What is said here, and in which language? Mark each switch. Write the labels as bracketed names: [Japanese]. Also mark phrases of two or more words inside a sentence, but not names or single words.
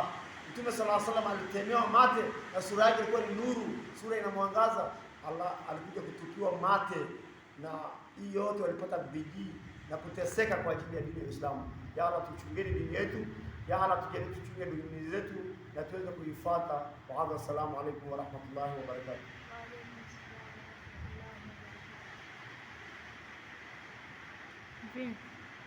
[Swahili] Mtume [Arabic] صلى الله عليه وسلم [Swahili] alitemewa mate na sura yake ilikuwa ni nuru, sura ina mwangaza. Allah alikuja kutukiwa mate, na hii yote walipata bidii na kuteseka kwa ajili ya dini ya Uislamu. Ya Allah, tuchungeni dini yetu. Ya Allah, tuchunge dini zetu na tuweze kuifuata. [Arabic] والسلام عليكم ورحمة الله وبركاته. وعليكم السلام ورحمة الله وبركاته.